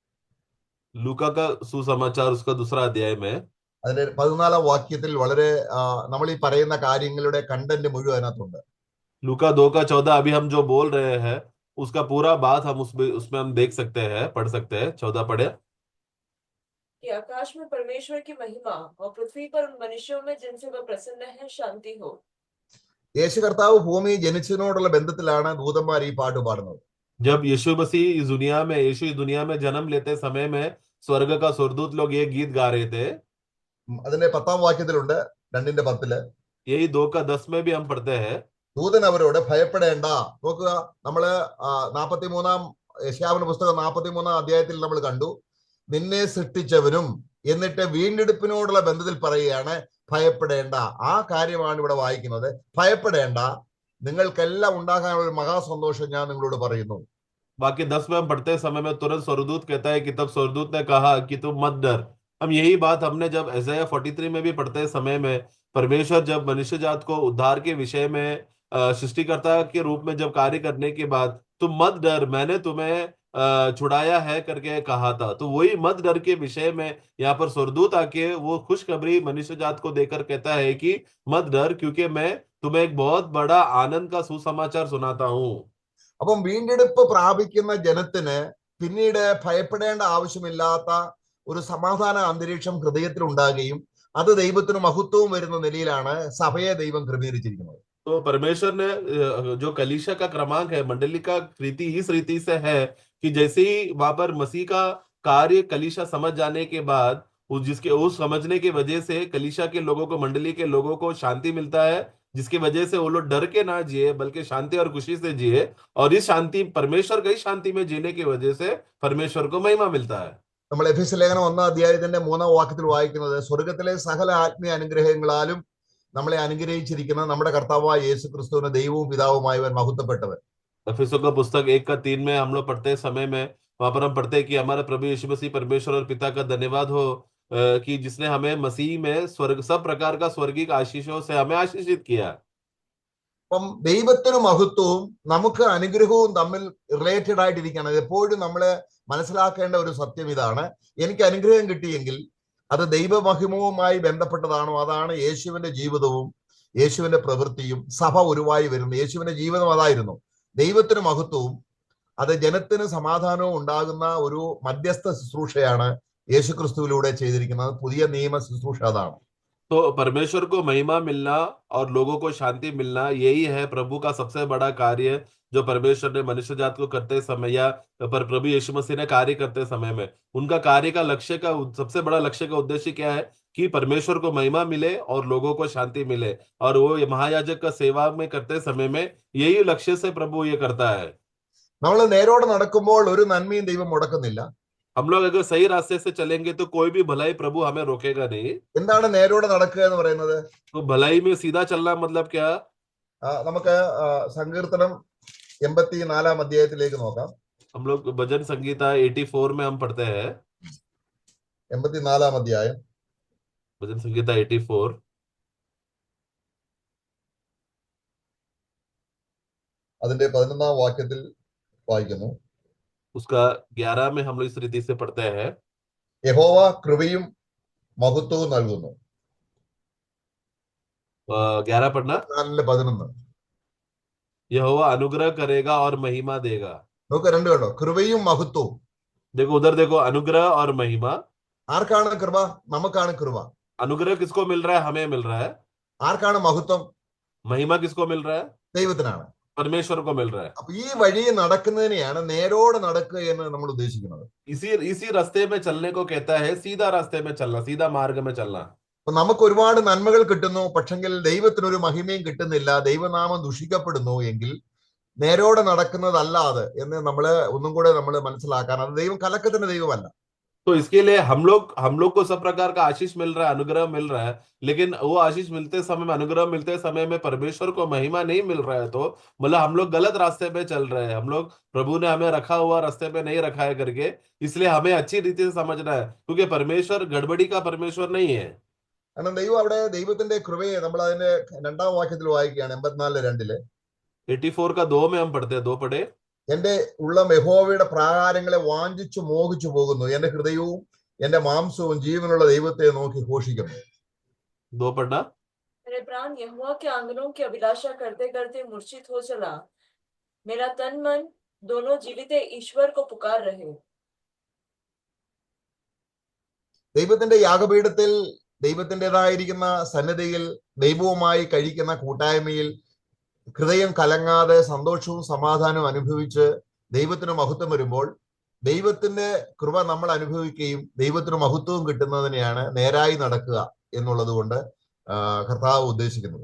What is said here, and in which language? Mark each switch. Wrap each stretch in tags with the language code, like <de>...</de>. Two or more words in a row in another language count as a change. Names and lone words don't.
<hi>लूका का सुसमाचार उसका 2 अध्याय में</hi> <ml>അതിന്റെ 14-ാം വാക്യത്തിൽ വളരെ നമ്മൾ ഈ പറയുന്ന കാര്യങ്ങളുടെ കണ്ടന്റ് മുഴുവൻ അതിനകത്തുണ്ട്.</ml> <hi>लूका 2:14 अभी हम जो बोल रहे हैं उसका पूरा बात हम उसमें हम देख सकते हैं, पढ़ सकते हैं। 14 पढ़े कि आकाश में परमेश्वर की महिमा और पृथ्वी पर उन मनुष्यों में जिनसे वह प्रसन्न है शांति हो।</hi> <ml>യേശു കർത്താവ് ഭൂമി ജനിച്ചതിനോടുള്ള ബന്ധത്തിലാണ് ദൂതന്മാർ ഈ പാട്ട് പാടുന്നത്.</ml> <hi>जब यीशु मसीह इस दुनिया में जन्म लेते समय में स्वर्ग का स्वर्गदूत लोग ये गीत गा रहे थे।</hi> <ml>അതിന്റെ 10-ാം വാക്യത്തിലുണ്ട്, 2:10.</ml> <hi>यही 2:10 में भी हम पढ़ते हैं।</hi> <ml>ദൂതൻ അവരോട് ഭയപ്പെടേണ്ട. നോക്കുക, നമ്മള് 43-ാം യെശയ്യാവിന്റെ പുസ്തകം 43-ാം അധ്യായത്തിൽ നമ്മൾ കണ്ടു, നിന്നെ സൃഷ്ടിച്ചവനും എന്നിട്ട് വീണ്ടെടുപ്പിനോടുള്ള ബന്ധത്തിൽ പറയുകയാണ് ഭയപ്പെടേണ്ട. ആ കാര്യമാണ് ഇവിടെ വായിക്കുന്നത്. ഭയപ്പെടേണ്ട, നിങ്ങൾക്കെല്ലാം ഉണ്ടാകാനുള്ള ഒരു മഹാസന്തോഷം ഞാൻ നിങ്ങളോട് പറയുന്നു.</ml> <hi>बाकी 10 में हम पढ़ते समय में तुरंत स्वर्गदूत कहता है कि तब स्वर्गदूत ने कहा कि तुम मत डर। हम यही बात हमने जब Isaiah 43 में भी पढ़ते समय में, परमेश्वर जब मनुष्य जात को उद्धार के विषय में सृष्टिकर्ता के रूप में जब कार्य करने के बाद तुम मत डर, मैंने तुम्हें छुड़ाया है करके कहा था, तो वही मत डर के विषय में यहाँ पर स्वर्गदूत आके वो खुशखबरी मनुष्य जात को देकर कहता है कि मत डर, क्योंकि मैं तुम्हें एक बहुत बड़ा आनंद का सुसमाचार सुनाता हूँ।</hi> <ml>അപ്പം വീണ്ടെടുപ്പ് പ്രാപിക്കുന്ന ജനത്തിന് പിന്നീട് ഭയപ്പെടേണ്ട ആവശ്യമില്ലാത്ത ഒരു സമാധാന അന്തരീക്ഷം ഹൃദയത്തിൽ ഉണ്ടാകുകയും അത് ദൈവത്തിന് മഹത്വവും വരുന്ന നിലയിലാണ് സഭയെ ദൈവം ക്രമീകരിച്ചിരിക്കുന്നത്.</ml> <hi>तो परमेश्वर ने जो कलीसिया का क्रमांक है, मंडली का रीति इस रीति से है कि जैसे ही वहां पर मसीह का कार्य कलीसिया समझ जाने के बाद उस समझने की वजह से कलीसिया के लोगों को, मंडली के लोगों को शांति मिलता है, जिसकी वजह से वो लोग डर के ना जिए बल्कि शांति और खुशी से जिए, और इस शांति, परमेश्वर की शांति में जीने की वजह से परमेश्वर को महिमा मिलता है।</hi> <ml>നമ്മൾ എഫെസ്യ ലേഖനം 1-ാം അധ്യായത്തിന്റെ 3-ാം വാക്യത്തിൽ വായിക്കുന്നത്, സ്വർഗത്തിലെ സകല ആത്മീയ അനുഗ്രഹങ്ങളാലും നമ്മളെ അനുഗ്രഹിച്ചിരിക്കുന്ന നമ്മുടെ കർത്താവായ യേശു ക്രിസ്തുവിന് ദൈവവും പിതാവുമായവൻ മഹത്വപ്പെട്ടവൻ.</ml> <hi>इफिसियों का पुस्तक 1:3 में हम लोग पढ़ते समय में वहां पर हम पढ़ते हैं कि हमारा प्रभु यीशु मसीह परमेश्वर और पिता का धन्यवाद हो कि जिसने हमें मसीह में स्वर्ग सब प्रकार का स्वर्गीय आशीषों से हमें आशीषित किया।</hi> <ml>അപ്പം ദൈവത്തിന് മഹത്വവും നമുക്ക് അനുഗ്രഹവും തമ്മിൽ റിലേറ്റഡ് ആയിട്ടിരിക്കുകയാണ്. എപ്പോഴും നമ്മൾ മനസ്സിലാക്കേണ്ട ഒരു സത്യം ഇതാണ്, എനിക്ക് അനുഗ്രഹം കിട്ടിയെങ്കിൽ അത് ദൈവമഹിമവുമായി ബന്ധപ്പെട്ടതാണോ? അതാണ് യേശുവിന്റെ ജീവിതവും യേശുവിന്റെ പ്രവൃത്തിയും സഭ ഉരുവായി വരുന്നു. യേശുവിന്റെ ജീവിതം അതായിരുന്നു. ദൈവത്തിന് മഹത്വവും അത് ജനത്തിന് സമാധാനവും ഉണ്ടാകുന്ന ഒരു മധ്യസ്ഥ ശുശ്രൂഷയാണ് യേശു ക്രിസ്തുവിലൂടെ ചെയ്തിരിക്കുന്നത്. പുതിയ നിയമ ശുശ്രൂഷ അതാണ്.</ml> <hi>तो परमेश्वर को महिमा मिलना और लोगों को शांति मिलना, यही है प्रभु का सबसे बड़ा कार्य जो परमेश्वर ने मनुष्य जात को करते समय या पर प्रभु यीशु मसीह ने कार्य करते समय में उनका कार्य का लक्ष्य का सबसे बड़ा लक्ष्य का उद्देश्य क्या है कि परमेश्वर को महिमा मिले और लोगों को शांति मिले, और वो महायाजक का सेवा में करते समय में यही लक्ष्य से प्रभु ये करता है।</hi> <ml>നമ്മൾ നേരോടെ നടക്കുമ്പോൾ ഒരു നന്മയും ദൈവം മുടക്കുന്നില്ല.</ml> <hi>हम लोग अगर सही रास्ते से चलेंगे तो कोई भी भलाई प्रभु हमें रोकेगा नहीं।</hi> <ml>എന്താണ് നേരോടെ നടക്കുക എന്ന് പറയുന്നത്?</ml> <hi>तो भलाई में सीधा चलना मतलब क्या?</hi> <ml>നമുക്ക് സങ്കീർത്തനം 84-ാം അധ്യായത്തിലേക്ക് നോക്കാം.</ml> <hi>हम लोग भजन संगीता 84 में हम पढ़ते हैं,</hi> <ml>84-ാം അധ്യായം</ml> <hi>भजन संगीता 84</hi> <ml>അതിന്റെ 11-ാം വാക്യത്തിൽ വായിക്കുന്നു.</ml> <hi>उसका 11 में हम लोग इस रीति से पढ़ते हैं,</hi> <ml>യഹോവ കൃപയും മഹത്വവും നൽകുന്നു.</ml> <hi>11 पढ़ना, 11 यहोवा अनुग्रह करेगा और महिमा देगा।</hi> <ml>നമുക്ക് രണ്ട് കണ്ടോ, കൃപയും മഹത്വവും.</ml> <hi>देखो उधर देखो, अनुग्रह और महिमा।</hi> <ml>ആർക്കാണ് കൃപ? നമുക്കാണ് കൃപ.</ml> <hi>अनुग्रह किसको मिल रहा है? हमें मिल रहा है।</hi> <ml>ആർക്കാണ് മഹത്വം?</ml> <hi>महिमा किसको मिल रहा है?</hi> <ml>ദൈവത്തിനാണ്.</ml> <hi>परमेश्वर को मिल रहा है।</hi> <ml>അപ്പൊ ഈ വഴി നടക്കുന്നതിനെയാണ് നേരോടെ നടക്കുക എന്ന് നമ്മൾ ഉദ്ദേശിക്കുന്നത്.</ml> <hi>इसी रास्ते में चलने को कहता है सीधा रास्ते में चलना, सीधा मार्ग में चलना।</hi> <ml>അപ്പൊ നമുക്ക് ഒരുപാട് നന്മകൾ കിട്ടുന്നു, പക്ഷെങ്കിൽ ദൈവത്തിനൊരു മഹിമയും കിട്ടുന്നില്ല, ദൈവനാമം ദുഷിക്കപ്പെടുന്നു എങ്കിൽ നേരോടെ നടക്കുന്നതല്ലാതെ എന്ന് നമ്മള് ഒന്നും കൂടെ നമ്മൾ മനസ്സിലാക്കാൻ, അത് ദൈവം കലക്കത്തിന്റെ ദൈവമല്ല.</ml> <hi>तो इसके लिए हम लोग को सब प्रकार का आशीष मिल रहा है, अनुग्रह मिल रहा है, लेकिन वो आशीष मिलते समय में, अनुग्रह मिलते समय में परमेश्वर को महिमा नहीं मिल रहा है, तो मतलब हम लोग गलत रास्ते पे चल रहे हैं। हम लोग, प्रभु ने हमें रखा हुआ रास्ते पे नहीं रखा है करके, इसलिए हमें अच्छी रीति से समझना है, क्योंकि परमेश्वर गड़बड़ी का परमेश्वर नहीं है।</hi> <ml>കാരണം ദൈവം അവിടെ ദൈവത്തിന്റെ കൃപയെ നമ്മൾ അതിന്റെ 2-ാം വാക്യത്തിൽ വായിക്കുകയാണ്, 84:2.</ml> <hi>84 का 2 में हम पढ़ते हैं, 2 पढ़े।</hi> <ml>എന്റെ ഉള്ളം യഹോവയുടെ പ്രാകാരങ്ങളെ വാഞ്ചിച്ചു മോഹിച്ചു പോകുന്നു, എന്റെ ഹൃദയവും എന്റെ മാംസവും ജീവനുള്ള ദൈവത്തെ നോക്കി ഘോഷിക്കുന്നു.</ml> <hi>2 पढ़ना, मेरे प्राण यहोवा के आंगनों की अभिलाषा करते करते मूर्छित हो चला, मेरा तन मन दोनों जीवित ईश्वर को पुकार रहे.</hi> <ml>ദൈവത്തിന്റെ യാഗപീഠത്തിൽ, ദൈവത്തിൻ്റെതായിരിക്കുന്ന സന്നിധിയിൽ, ദൈവവുമായി കഴിക്കുന്ന കൂട്ടായ്മയിൽ ഹൃദയം കലങ്ങാതെ സന്തോഷവും സമാധാനവും അനുഭവിച്ച് ദൈവത്തിന് മഹത്വം വരുമ്പോൾ ദൈവത്തിന്റെ കൃപ നമ്മൾ അനുഭവിക്കുകയും ദൈവത്തിന് മഹത്വവും കിട്ടുന്നതിനെയാണ് നേരായി നടക്കുക എന്നുള്ളത് കൊണ്ട് കർത്താവ് ഉദ്ദേശിക്കുന്നത്.</ml>